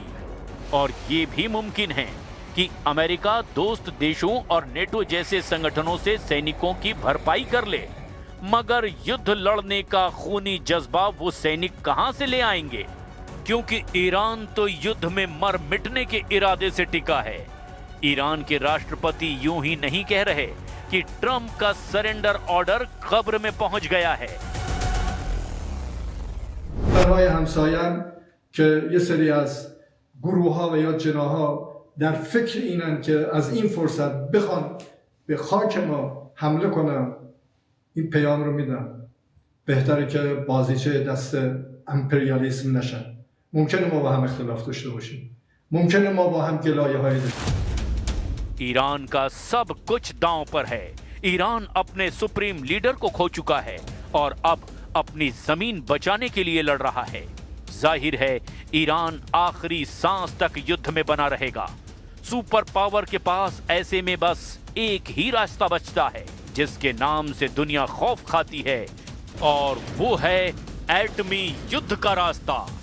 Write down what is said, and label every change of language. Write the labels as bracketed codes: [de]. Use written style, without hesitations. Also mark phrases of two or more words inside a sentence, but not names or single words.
[hi] और ये भी मुमकिन है कि अमेरिका दोस्त देशों और नेटो जैसे संगठनों से सैनिकों की भरपाई कर ले, मगर युद्ध लड़ने का खूनी जज्बा वो सैनिक कहां से ले आएंगे, क्योंकि ईरान तो युद्ध में मर मिटने के इरादे से टिका है। ईरान के राष्ट्रपति यूं ही नहीं कह रहे कि ट्रंप का [en] surrender order [hi] कब्र में पहुंच गया है। [fa] برای همسایه‌ام که یه سری از گروه‌ها و یا جناح‌ها در فکر اینن که از این فرصت بخوان به خاک ما حمله کنن، این پیام رو میدم بهتره که بازیچه دست امپریالیسم نشن. ممکنه ما با هم اختلاف داشته باشیم، ممکنه ما با هم گلایه‌هایی داشته باشیم. [hi] ईरान का सब कुछ दांव पर है। ईरान अपने [en] supreme leader [hi] को खो चुका है और अब अपनी जमीन बचाने के लिए लड़ रहा है। जाहिर है ईरान आखिरी सांस तक युद्ध में बना रहेगा। [en] super power [hi] के पास ऐसे में बस एक ही रास्ता बचता है जिसके नाम से दुनिया खौफ खाती है, और वो है एटमी युद्ध का रास्ता।